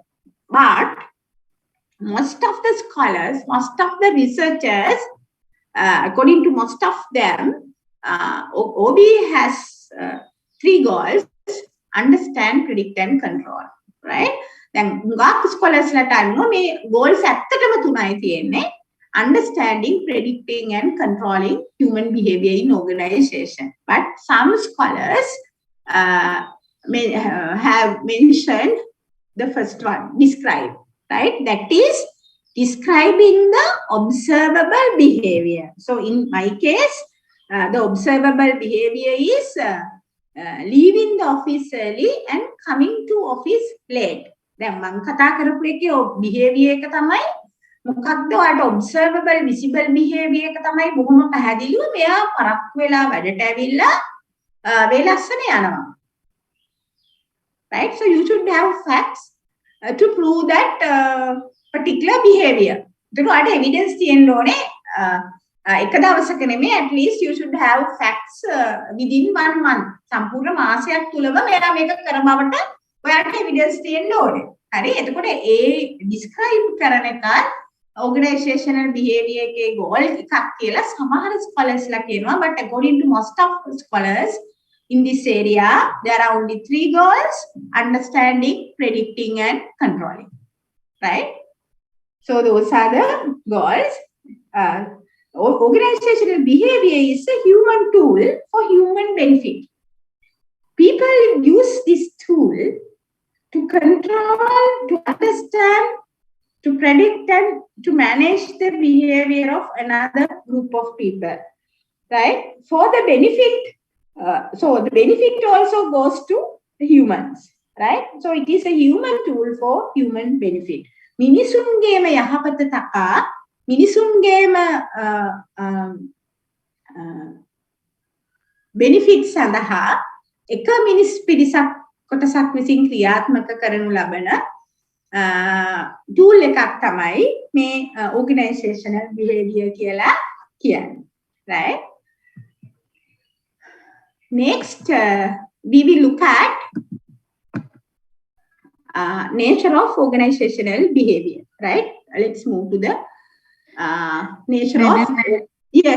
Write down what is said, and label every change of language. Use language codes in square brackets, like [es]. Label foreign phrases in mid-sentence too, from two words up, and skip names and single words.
[en] But most of the scholars, most of the researchers, according to most of them, OB has three goals: understand, predict, and control, right? Then scholars [si] මේ goals ඇත්තටම තුනයි තියෙන්නේ: [en] understanding, predicting, and controlling human behavior in organization. But some scholars have mentioned the first one, describe, right? That is describing the observable behavior. So in my case, the observable behavior is leaving the office early and coming to office late. [si] දැන් මම කතා කරපු එකේ behavior එක තමයි මොකක්ද ඔයාලට [en] observable visible behavior [si] එක තමයි බොහොම පැහැදිලිව මෙයා පරක්කු වෙලා වැඩට ඇවිල්ලා වේලස්සන යනවා. [en] Right? So you should have facts to prove that particular behavior. [si] ඒකට ඔයාලට evidence තියෙන්න ඕනේ. එක දවසක නෙමෙයි, [en] at least you should have facts within 1 month. [si] සම්පූර්ණ මාසයක් තුලම මෙයා මේක කරමවට ඔයාලට evidence තියෙන්න ඕනේ. හරි? එතකොට ඒ describe කරන එක [en] organizational behavior [si] එකේ goal එකක් කියලා සමහර scholars ලා කියනවා. [en] But according to most of the scholars in this area, there are only three goals: understanding, predicting, and controlling, right? So those are the goals. Organizational behavior is a human tool for human benefit. People use this tool to control, to understand, to predict, and to manage the behavior of another group of people, right? For the benefit, so the benefit also goes to the humans, right? So it is a human tool for human benefit. [si] මිනිසුන්ගේම යහපත තකා මිනිසුන්ගේම benefits සඳහා එක මිනිස් පිරිසක් කොටසක් විසින් ක්‍රියාත්මක කරනු ලබන tool එකක් තමයි මේ [en] organizational behavior [si] කියලා කියන්නේ. [en] Right? Next, we will look at nature of organizational behavior. Right? Let's move to the nature of... Yes.